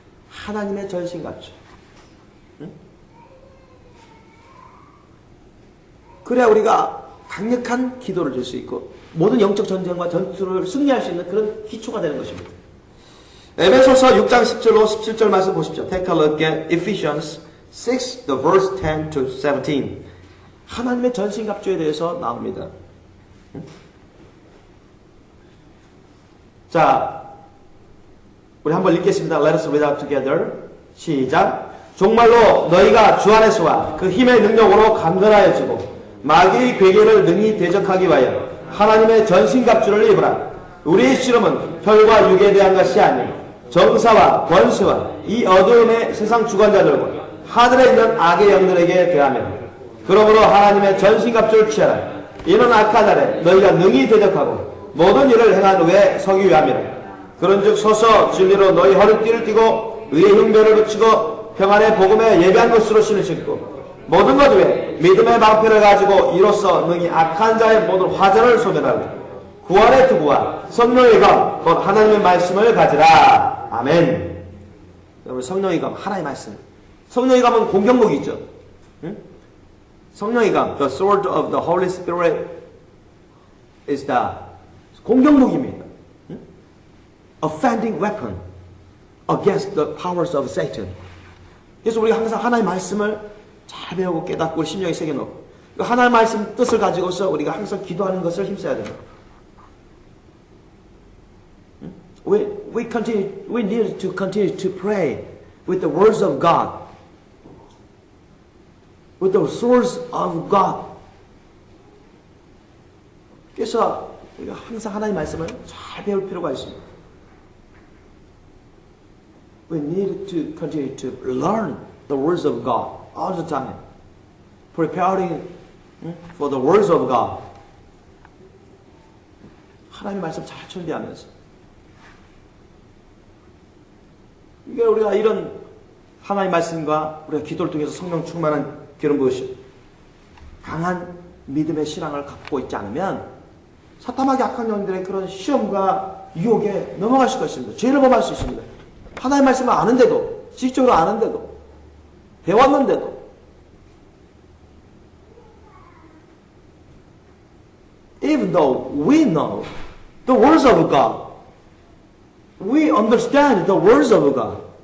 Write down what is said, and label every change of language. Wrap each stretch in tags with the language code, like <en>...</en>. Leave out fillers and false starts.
<ko>하나님의 전신갑주. 응? 그래야 우리가 강력한 기도를 줄 수 있고 모든 영적 전쟁과 전투를 승리할 수 있는 그런 기초가 되는 것입니다. 에베소서 6장 10절로 17절 말씀 보십시오.</ko> <en>Take a look at Ephesians 6, the verse 10 to 17.</en> <ko>하나님의 전신갑주에 대해서 나옵니다. 자, 우리 한번 읽겠습니다.</ko> <en>Let us read out together.</en> <ko>시작. 정말로 너희가 주 안에서와 그 힘의 능력으로 강건하여지고 마귀의 괴계를 능히 대적하기 위하여 하나님의 전신갑주를 입으라. 우리의 씨름은 혈과 육에 대한 것이 아니요 정사와 권세와 이 어두움의 세상 주관자들과 하늘에 있는 악의 영들에게 대하며 그러므로 하나님의 전신갑주를 취하라. 이는 악한 날에 너희가 능히 대적하고 모든 일을 행한 후에 서기 위함이라. 그런즉 서서 진리로 너희 허리띠를 띠고 의의 흉배를 붙이고 평안의 복음에 예비한 것으로 신을 신고 모든 것 위에 믿음의 방패를 가지고 이로써 능히 악한 자의 모든 화전을 소멸하고 구원의 투구와 성령의 검, 곧 하나님의 말씀을 가지라. 아멘. 여러분, 성령의 검, 하나님의 말씀. 성령의 검은 공격목이죠. 응? 성령의 검,</ko> <en>the sword of the Holy Spirit is the</en> <ko>공격목입니다. 응?</ko> <en>Offending weapon against the powers of Satan.</en> <ko>그래서 우리가 항상 하나님의 말씀을 잘 배우고 깨닫고 우리 심령에 새겨놓고 하나님의 말씀 뜻을 가지고서 우리가 항상 기도하는 것을 힘써야 됩니다.</ko> <en>We need to continue to pray with the words of God, with the source of God.</en> <ko>그래서 우리가 항상 하나님의 말씀을 잘 배울 필요가 있습니다.</ko> <en>We need to continue to learn the words of God all the time, preparing for the words of God.</en> <ko>하나님의 말씀 잘 준비하면서 이게 우리가 이런 하나님의 말씀과 우리가 기도를 통해서 성령 충만한 그런 것이 강한 믿음의 신앙을 갖고 있지 않으면 사탄하게 악한 영들의 그런 시험과 유혹에 넘어갈 수가 있습니다. 죄를 범할 수 있습니다. 하나님의 말씀을 아는데도, 지식적으로 아는데도, 배웠는데도,</ko> <en>even though we know the words of God, we understand the words of God,</en>